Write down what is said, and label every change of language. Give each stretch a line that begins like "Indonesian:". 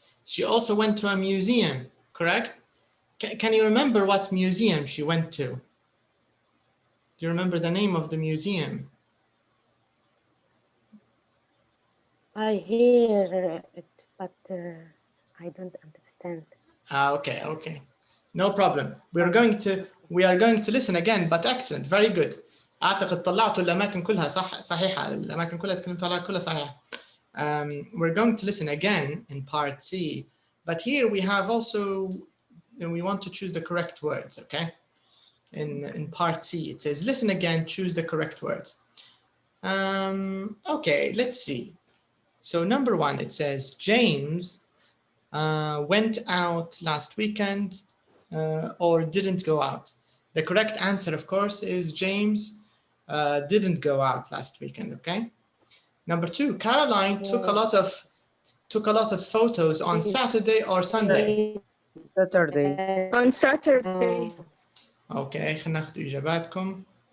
English: She also went to a museum, correct? Can you remember what museum she went to? Do you remember the name of the museum? I hear it, but I don't understand. Okay. No problem. We are going to listen again, but excellent, very good.
Arabic: أعتقد طلعتوا الأماكن كلها صحيحة. الأماكن كلها تكلمتوا عليها كلها صحيحة.
English: We're going to listen again in part C, but here we have also, we want to choose the correct words, okay? In part C, it says, listen again, choose the correct words. Okay, let's see. So number 1, it says, James went out last weekend or didn't go out. The correct answer, of course, is James didn't go out last weekend, okay? Number 2, Caroline took a lot of photos on Saturday or Sunday. Saturday. On Saturday.
Arabic: Okay, خلينا ناخذ إجاباتكم.